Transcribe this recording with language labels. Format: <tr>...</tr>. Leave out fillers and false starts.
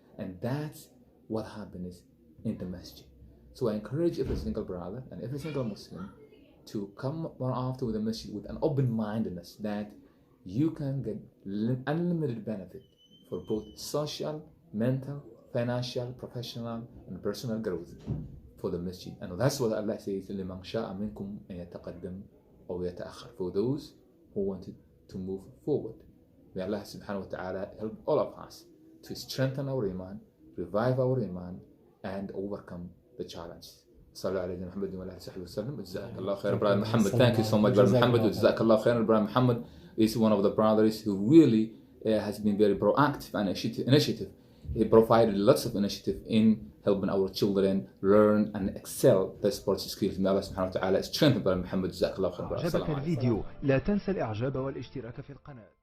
<en>And that's what happens in the masjid. So I encourage every single brother and every single Muslim to come more often with the masjid with an open-mindedness that you can get unlimited benefit for both social, mental, financial, professional, and personal growth for the masjid. And that's what Allah says,</en> <ar>لِمَنْ شَاءَ مِنْكُمْ أَنْ يَتَقَدَّمْ أَوْ يَتَأَخَّرْ,</ar> <en>for those who wanted to move forward. May Allah subhanahu wa ta'ala help all of us to strengthen our iman, revive our iman, and overcome the challenges.</en> <ar>صلوا على نبينا محمد وعلى آله وصحبه وسلم. جزاك الله خير</ar> <en>brother Muhammad. Thank you so much brother Muhammad.</en> <ar>جزاك الله خير.</ar> <en>Brother Muhammad is one of the brothers who really has been very proactive and initiative. He provided lots of initiative in helping our children learn and excel the sports skills. May Allah subhanahu wa ta'ala strengthen brother Muhammad.</en> <ar>جزاك الله خير. أعجبك الفيديو لا تنسى الإعجاب والاشتراك في القناة.</ar>